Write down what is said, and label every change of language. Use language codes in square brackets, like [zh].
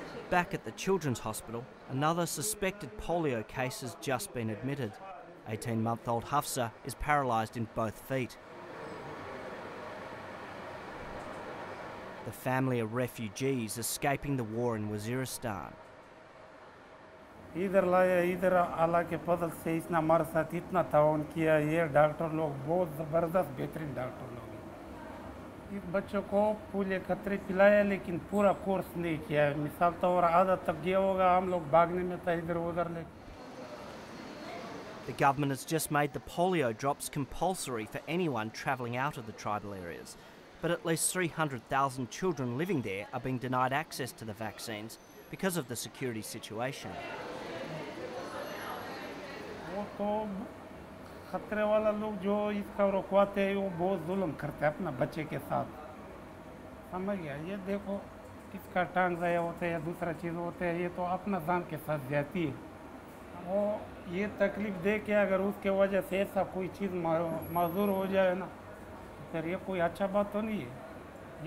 [en] Back at the Children's Hospital, another suspected polio case has just been admitted. 18-month-old Hafsa is paralysed in both feet. The family are refugees escaping the war in Waziristan. [hi] इधर लाया, इधर अल्लाह के फजल से इतना हमारे साथ इतना ताउन किया। ये डॉक्टर लोग बहुत ज़बरदस्त बेहतरीन डॉक्टर लोग हैं। इस बच्चों को पूरे खतरे पिलाया लेकिन पूरा कोर्स नहीं किया। मिसाल तौर आधा तक गया होगा, हम लोग भागने में था इधर उधर ले। [en] The government has just made the polio drops compulsory for anyone travelling out of the tribal areas. But at least 300,000 children living there are being denied access to the vaccines because of the security situation. [hi] वो तो खतरे वाला लोग जो इसका रुकवाते हैं वो बहुत जुल्म करते हैं अपना बच्चे के साथ। समझ गया? ये देखो इसका टांग ज़ाया होता है या दूसरा चीज़ होता है, ये तो अपना जान के साथ जाती है। वो ये तकलीफ दे के अगर उसके वजह से ऐसा कोई चीज़ माजूर हो जाए ना, फिर ये कोई अच्छा बात तो नहीं है।